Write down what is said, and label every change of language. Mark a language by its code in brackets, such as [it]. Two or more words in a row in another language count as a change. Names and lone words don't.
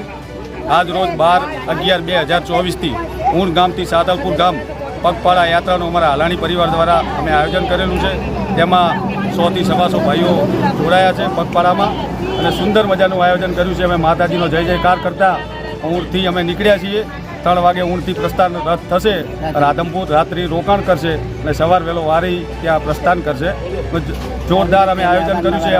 [gu] આજ રોજ 12/11/2024 થી ઊણ ગામ થી સાતલપુર ગામ પગપાળા યાત્રા અમરા હાલાણી પરિવાર દ્વારા અમે આયોજન કરેલું છે। तेमां 100થી 125 ભાઈઓ જોડાયા છે પગપાળામાં અને સુંદર મજાનું આયોજન કર્યું છે. અમે માતાજીનો જય જયકાર કરતા ઊંટથી અમે નીકળ્યા છીએ. 3 વાગે ઊંટથી પ્રસ્થાન રથ થશે. રાધનપુર રાત્રિ રોકાણ કરશે અને સવાર વહેલો વારી ત્યાં પ્રસ્થાન કરશે. જોરદાર અમે આયોજન કર્યું છે.